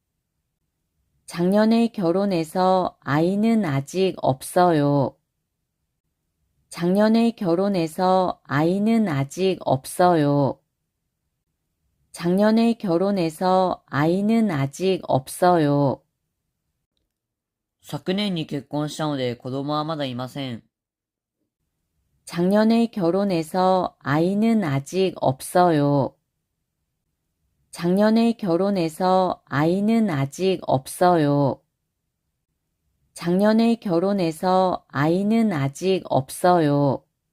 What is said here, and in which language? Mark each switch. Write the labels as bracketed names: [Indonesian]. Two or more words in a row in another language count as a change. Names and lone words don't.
[Korean] 작년에 결혼해서 아이는 아직 없어요. 작년에 결혼해서 아이는 아직 없어요. 작년에 결혼해서 아이는 아직 없어요. [Japanese] 昨年に結婚したので子供はまだいません。 [Korean] 작년에 결혼해서 아이는 아직 없어요. 작년에 결혼해서 아이는 아직 없어요. 작년에 결혼해서 아이는 아직 없어요.